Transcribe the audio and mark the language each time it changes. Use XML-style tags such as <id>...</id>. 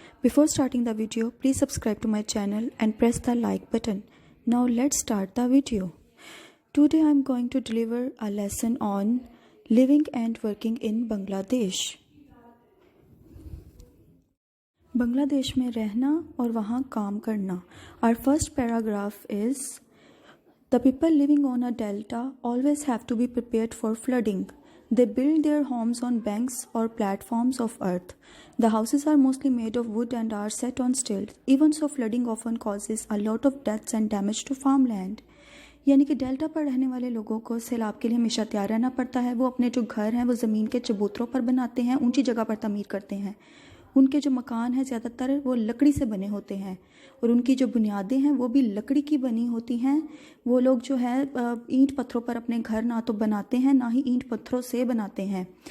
<en>Before starting the video, please subscribe to my channel and press the like button. Now let's start the video. Today I am going to deliver a lesson on living and working in Bangladesh.</en> <hi>Bangladesh में रहना और वहाँ काम करना.</hi> <en>Our first paragraph is, the people living on a delta always have to be prepared for flooding. They build their homes on banks or platforms of earth. The houses are mostly made of wood and are set on stilts. Even so, flooding often causes a lot of deaths and damage to farmland.</en> <hi>यानी कि delta पर रहने वाले लोगों को सैलाब के लिए हमेशा तैयार रहना पड़ता है. वो अपने जो घर हैं वो ज़मीन के चबूतरों पर बनाते हैं, ऊंची जगह पर तमीर करते हैं. उनके जो मकान हैं ज़्यादातर वो लकड़ी से बने होते हैं और उनकी जो बुनियादें हैं वो भी लकड़ी की बनी होती हैं. वो लोग जो है ईंट पत्थरों पर अपने घर ना तो बनाते हैं ना ही ईंट पत्थरों से बनाते हैं.</hi>